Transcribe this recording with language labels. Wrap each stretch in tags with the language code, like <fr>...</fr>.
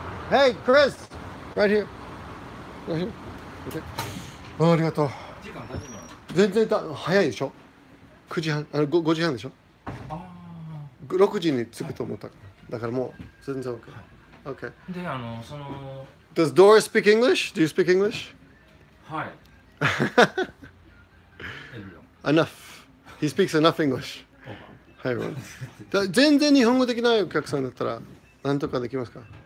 <en>Hey, Chris! Right here. Right here. Okay.</en> <ja>ありがとう。全然早いでしょ ?9時半、5時半でしょ ?6時に着くと思ったから。だからもう全然 OK。</ja> <en>Okay.</en> <ja>で、</ja> <en>Does Dora speak English? Do you speak English?</en> <ja>はい。</ja> <en>Enough. He speaks enough English.</en> <ja>はい、全然日本語できないお客さんだったら何とかできますか</ja>